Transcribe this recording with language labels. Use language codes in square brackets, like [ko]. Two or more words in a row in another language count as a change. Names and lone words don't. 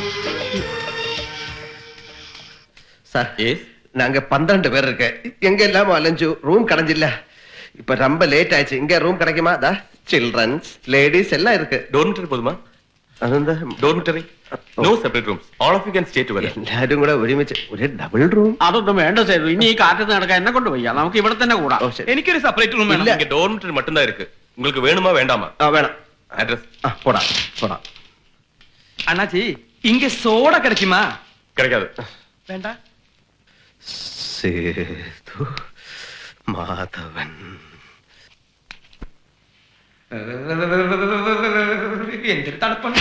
[ta] சார், நாங்க 12 பேர் இருக்கு. எங்க எல்லாமோ அலைஞ்சு ரூம் கிடைஞ்சில்ல. இப்ப ரொம்ப லேட் ஆயிடுச்சு. இங்க ரூம் கிடைக்குமா? [en] childrens ladies [ta] எல்லாம் இருக்கு. டோர்மிட்டரி போதுமா? அது டோர்மிட்டரி [en] No separate rooms. All of you can stay together. [ml] എല്ലാരും കൂടെ ഒരുമിച്ച് ഒരു [en] double room. [ml] അതൊന്നും വേണ്ട സേതു. ഇനി ഈ കാറ്റത്ത് നടക്കാൻ എന്നെ കൊണ്ട് വയ്യ. നമുക്ക് ഇവിടെ തന്നെ കൂടാം. എനിക്കൊരു [en] separate room [ml] വേണം. [ta] இங்க டோர்மெட்ரி மட்டும் தான் இருக்கு. உங்களுக்கு வேணுமா வேண்டாமா? [ml] വേണം. [ta] அட்ரஸ் [ml] പോടാ പോടാ. അണ്ണാച്ചി ഇങ്ങ സോഡ കിടക്കുമാ? [ta] கிடைக்காது. [ml] വേണ്ട. സേതു മാധവൻ. എന്തൊരു തണുപ്പുണ്ടാ.